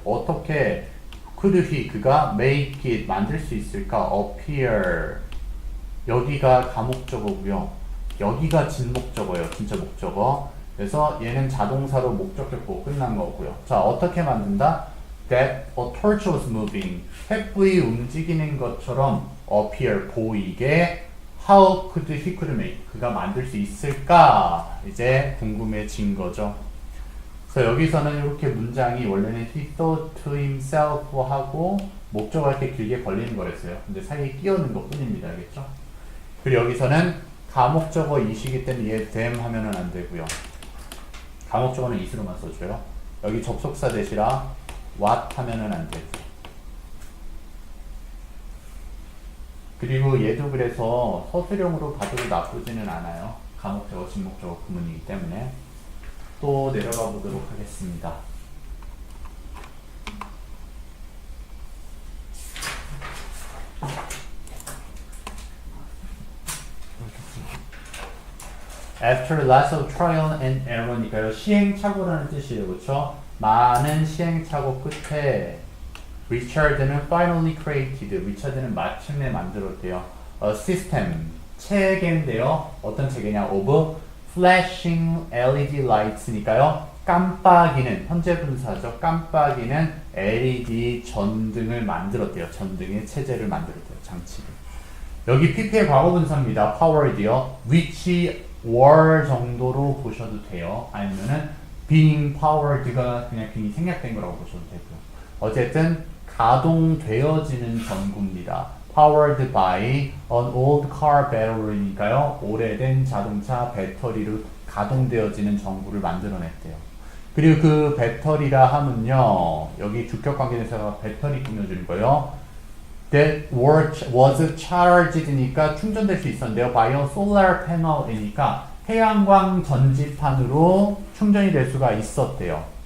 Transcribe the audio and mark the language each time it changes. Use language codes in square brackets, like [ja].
[ko] 어떻게 [en] could he [ko] 그가 [en] make it [ko] 만들 수 있을까? appear 여기가 가목적어고요. 여기가 진목적어예요. 진짜 목적어. 그래서 얘는 자동사로 목적격 보고 끝난 거고요. 자, 어떻게 만든다? [en] That a torch was moving. [ko] 횃불이 움직이는 것처럼 [en] appear [ko] 보이게 [en] How could he could make? [ko] 그가 만들 수 있을까? 이제 궁금해진 거죠. 그래서 여기서는 이렇게 문장이 원래는 [en] he thought to himself [ko] 하고 목적어 할 때 길게 걸리는 거랬어요. 근데 사이에 끼어는 것 뿐입니다. 알겠죠? 그리고 여기서는 가목적어 이시기 때문에 얘 them 하면은 안 되고요. 가목적어는 is로만 써줘요. 여기 접속사 대시라 what 하면은 안 되고. 그리고 얘도 그래서 서술형으로 봐도 나쁘지는 않아요. 가목적어, 진목적어 구문이기 때문에. 또 내려가 보도록 하겠습니다. [en] After lots of trial and error니까요. [ko] 시행착오라는 뜻이에요. 그렇죠? 많은 시행착오 끝에 리처드는 [en] finally created. [ko] 리처드는 마침내 만들었대요. [en] A system. [ko] 체계인데요. 어떤 체계냐? [en] of flashing LED lights니까요. [ko] 깜빡이는 현재 분사죠. 깜빡이는 LED 전등을 만들었대요. 전등의 체제를 만들었대요. 장치를. 여기 PP의 과거 분사입니다. powered요. which were 정도로 보셔도 돼요. 아니면은 being powered가 그냥 괜히 생략된 거라고 보셔도 되고요. 어쨌든 가동되어지는 전구입니다. [en] powered by an old car battery니까요. [ko] 오래된 자동차 배터리로 가동되어지는 전구를 만들어냈대요. 그리고 그 배터리라 하면요. 여기 주격 관계대명사가 배터리 꾸며주는 거예요. [en] That was charged [ko] 니까 충전될 수 있었는데요. [en] by a solar panel [ko] 이니까 태양광 전지판으로 충전이 될 수가 있었대요.